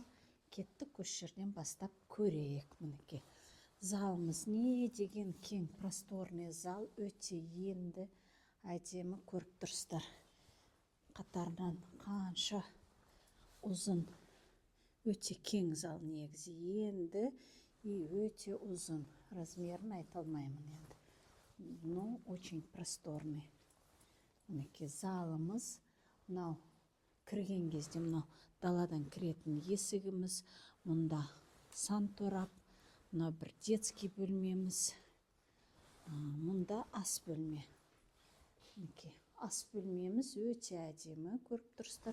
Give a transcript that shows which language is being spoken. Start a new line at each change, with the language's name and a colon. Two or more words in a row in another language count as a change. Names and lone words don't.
Kazakh: Кеттік, осы жерден бастап көрейік. Мінекей залымыз не деген кең, просторный зал, өте енді әдемі көріп тұрсыздар. Қатарынан қанша ұзын, өте кең зал, негізі енді и өте ұзын. Размерін айта алмаймын енді.
Russian: Но очень просторный.
Kazakh: Мінекей залымыз. Мынау кірген кезде мынау даладан кіретін есігіміз. Мұнда санторап, мынау бір детский бөлмеміз. Мұнда ас бөлме. Мінекей ас бөлмеміз өте әдемі көріп тұрсыздар.